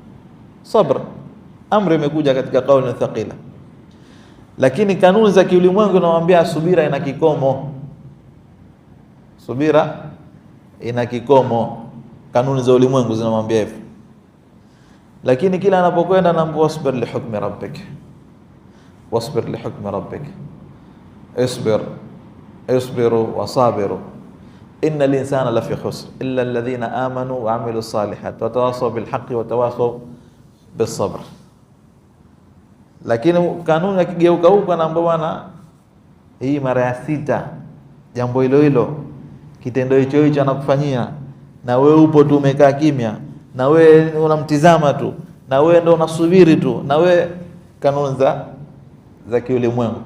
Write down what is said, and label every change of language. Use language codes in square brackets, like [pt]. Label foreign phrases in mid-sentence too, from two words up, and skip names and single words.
[sw] Sabr amri imekuja katika kauli thaqila. Lakini kanuni za kiulimwengu zinamwambia subira ina kikomo. Subira ina kikomo. Kanuni za ulimwengu zinamwambia hivyo. Lakini kila anapokwenda anaambiwa [ar] واصبر لحكم ربك. واصبر لحكم ربك. اصبروا وصابروا. إن الإنسان لفي خسر إلا الذين آمنوا وعملوا الصالحات وتواصوا بالحق وتواصوا بالصبر. [sw] Lakini kanuni yakigeuka huko anaambiwa bwana, hii mara ya 6 jambo hilo kitendo hicho anakufanyia, na wewe upo tu umekaa kimya, na wewe unamtizama tu, na wewe ndo unasubiri tu, na wewe kanuni za kiulimwengu.